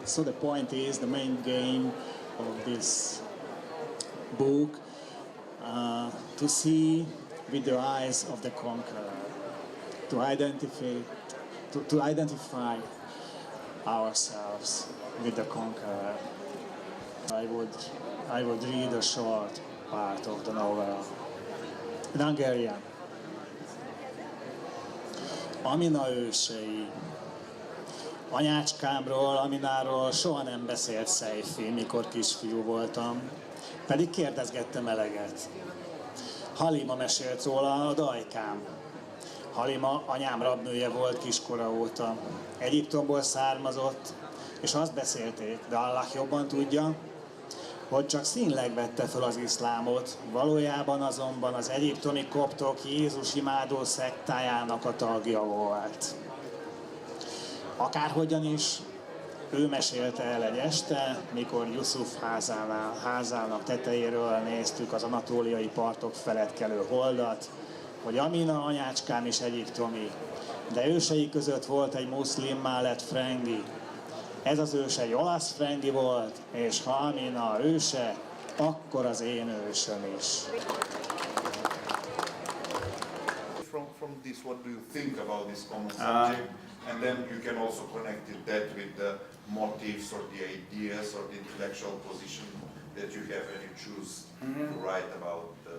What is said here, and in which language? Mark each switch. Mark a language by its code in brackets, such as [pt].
[en] So the point is, the main game of this book to see with the eyes of the conqueror, to identify ourselves with the conqueror. I would read a short part of the novel in Hungarian. [hu] Amina ősei. Anyácskámról, Amináról soha nem beszélt Szejfi, mikor kisfiú voltam, pedig kérdezgettem eleget. Halima mesélt róla, a dajkám. Halima anyám rabnője volt kiskora óta. Egyiptomból származott, és azt beszélték, de Allah jobban tudja, hogy csak színleg vette fel az iszlámot, valójában azonban az egyiptomi koptok Jézus imádó szektájának a tagja volt. Akárhogyan is, ő mesélte el egy este, mikor Yusuf házának tetejéről néztük az anatóliai partok felett kelő holdat, hogy Amina anyácskám is egyiptomi, de ősei között volt egy muszlimmá lett frengi. Ez az őse egy olasz frengi volt, és ha Amina őse, akkor az én ősöm is. [en] From this, what do you think about this common subject? And then you can also connect that with the motives or the ideas or the intellectual position that you have when you choose to write about.